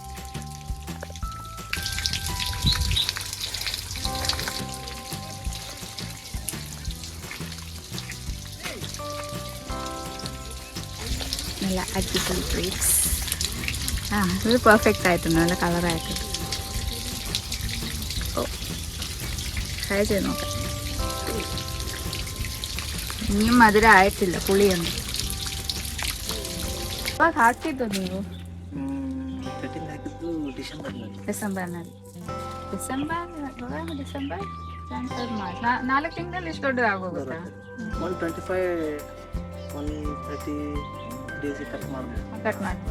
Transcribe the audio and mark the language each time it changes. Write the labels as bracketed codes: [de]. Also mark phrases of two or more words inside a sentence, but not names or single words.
[ml] നല്ല അടിപൊളി ഗ്രേപ്സ്. ഇത് പെർഫെക്റ്റ് ആയിട്ടുണ്ട്, നല്ല കളറായിട്ടുണ്ട്. ഓ, ട്രൈ ചെയ്ത് നോക്കാം. ഇനിയും മധുരം ആയിട്ടില്ല, പുളിയുണ്ട്. [kn] ಹಾಕಿದ್ದು ನೀವು ಡಿಸೆಂಬರ್ 4 ತಿಂಗಳಲ್ಲಿ ಎಷ್ಟು ದೊಡ್ಡ ಆಗೋಗುತ್ತಾ? 130 days ಕಟ್ ಮಾಡ್ಬೋದು.